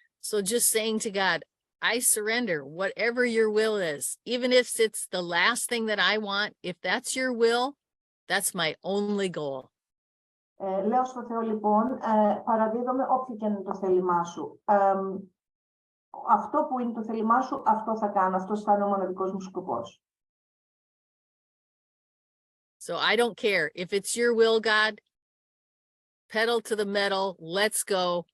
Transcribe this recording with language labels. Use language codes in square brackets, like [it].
[en] So just saying to God, I surrender whatever your will is, even if it's the last thing that I want. If that's your will, that's my only goal. [el] Λέω στο Θεό λοιπόν, παραδίδομαι όποιο και είναι το θέλημά σου. Αυτό που είναι το θέλημά σου, αυτό θα κάνω. Αυτός θα είναι ο μοναδικός μου σκοπός. [en] So I don't care if it's your will, God, pedal to the metal, let's go.